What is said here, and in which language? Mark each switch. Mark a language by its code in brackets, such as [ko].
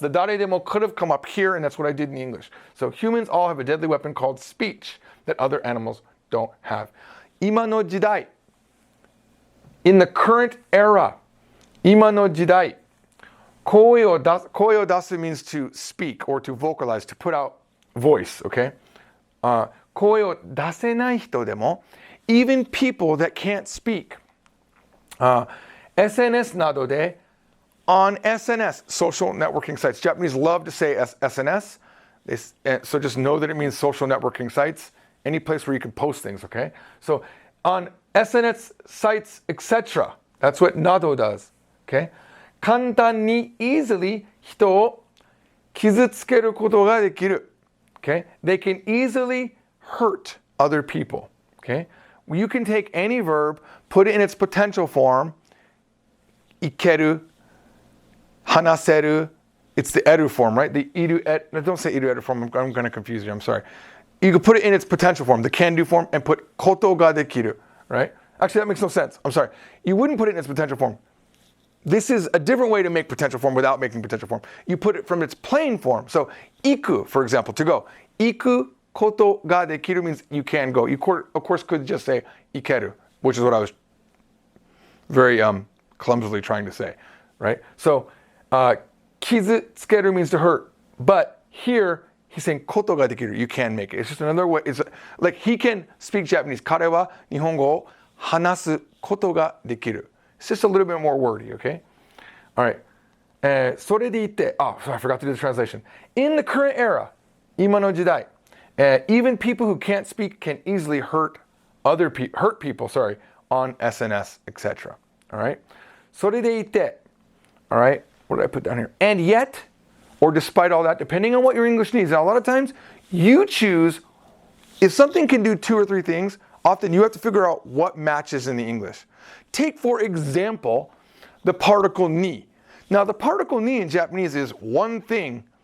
[en] The 誰でも could have come up here, and that's what I did in English. So humans all have a deadly weapon called speech that other animals don't have. [ja] 今の時代. [en] In the current era, 今の時代, 声を出す means to speak or to vocalize, to put out voice, okay? [ja] 声を出せない人でも, [en] even people that can't speak. SNS などで, on SNS, social networking sites. Japanese love to say SNS, so just know that it means social networking sites, any place where you can post things, okay? So on SNS sites, etc. That's what nado does. Okay? [ja] 簡単に easily 人を傷つけることができる. [en] Okay? They can easily hurt other people. Okay? You can take any verb, put it in its potential form, いける, 話せる. It's the edu form, right? The iru et. No, don't say iru edu form. I'm going to confuse you. I'm sorry. You can put it in its potential form, the can do form, and put ことができる. Right? Actually, that makes no sense. I'm sorry. You wouldn't put it in its potential form. This is a different way to make potential form without making potential form. You put it from its plain form. So, 行く, for example, to go. 行くことができる means you can go. You, of course, could just say 行ける, which is what I was very clumsily trying to say. Right? So, 傷つける means to hurt. But here, he's saying ことができる. You can make it. It's just another way. It's like he can speak Japanese. [ja] 彼は日本語を話すことができる. [en] It's just a little bit more wordy, okay? All right. それでいて, so I forgot to do the translation. In the current era, 今の時代, even people who can't speak can easily hurt people, on SNS, etc. All right? それでいて, all right? What did I put down here? And yet, or despite all that, depending on what your English needs. Now, a lot of times, you choose, if something can do 2 or 3 things, often you have to figure out what matches in the English. Take, for example, the particle ni. Now, the particle ni in Japanese is one thing.